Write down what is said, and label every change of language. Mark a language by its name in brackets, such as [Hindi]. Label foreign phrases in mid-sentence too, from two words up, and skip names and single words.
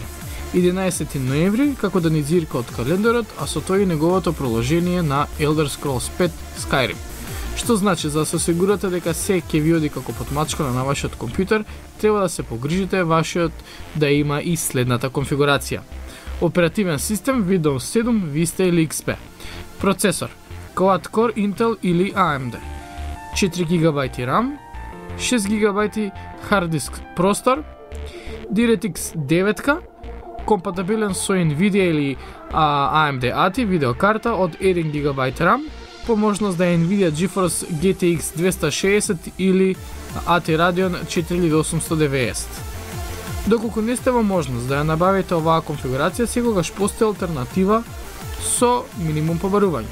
[Macedonian] 11 ноември, како да ни зирка од календарот, а со тој и неговото проложение на Elder Scrolls 5 Skyrim. Што значи, за да се осигурате дека се ќе ви оди како потмачкана на вашиот компјутер, треба да се погрижите вашиот да има и следната конфигурација. Оперативен систем Windows 7, Vista или XP. Процесор Quad-Core Intel или AMD. 4 GB RAM, 6 GB [English] hard disk [Macedonian] простор, DirectX 9, компатибилен со Nvidia или AMD ATI видеокарта од 1 GB RAM, по можност да е Nvidia GeForce GTX 260 или ATI Radeon 4890. Доколку не сте во можност да ја набавите оваа конфигурација, секогаш постои алтернатива со минимум побарување.